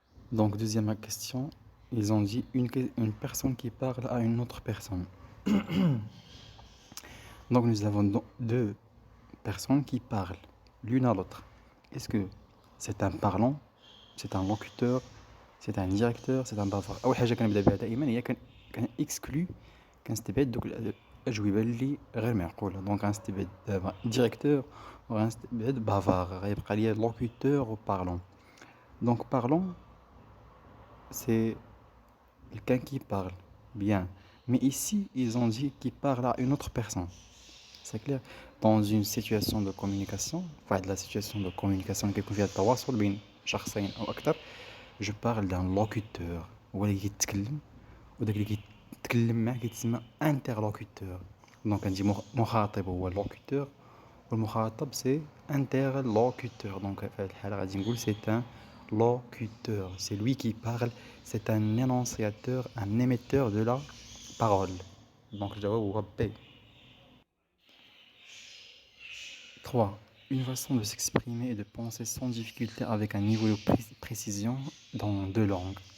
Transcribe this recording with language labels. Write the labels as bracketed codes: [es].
[fr] Donc deuxième question, ils ont dit une personne qui parle à une autre personne. Donc nous avons deux personnes qui parlent l'une à l'autre. Est-ce que c'est un parlant, c'est un locuteur, c'est un directeur, c'est un bavard? [ar] أول حاجة كنبدا بها دائما هي كنكسكلو كنستبعد دوك الأجوبة اللي غير معقولة. دونك غنستبعد دابا ديريكتور وغنستبعد بافار غيبقى ليا لوكوتور و بارلون. [fr] دونك بارلون c'est quelqu'un qui parle bien. Mais ici, ils ont dit qu'il parle à une autre personne. C'est clair. Dans une situation de communication, enfin de la situation de communication qui [ar] فيها التواصل بين شخصين أو أكثر, [fr] je parle d'un locuteur. [ar] هو اللي كيتكلم وداك اللي كيتكلم معاه كيتسمى interlocuteur. دونك عندي مخاطب هو locuteur والمخاطب [fr] c'est interlocuteur. Donc [ar] في هذه الحالة غادي نقول [fr] c'est un locuteur. C'est lui qui parle, c'est un énonciateur, un émetteur de la parole. Donc le jawab هو B. 3. Une façon de s'exprimer et de penser sans difficulté avec un niveau de précision dans deux langues.